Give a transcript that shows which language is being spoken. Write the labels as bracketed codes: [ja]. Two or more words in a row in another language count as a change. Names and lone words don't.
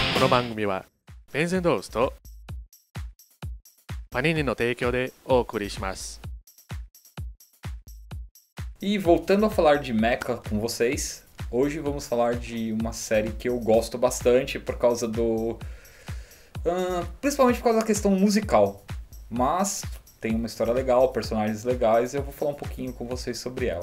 [ja] 番組はベンゼンドースとパニニの提供でお送りします。 [pt] E voltando a falar de Mecha com vocês, hoje vamos falar de uma série que eu gosto bastante por causa do... principalmente por causa da questão musical. Mas tem uma história legal, personagens legais e eu vou falar um pouquinho com vocês sobre ela.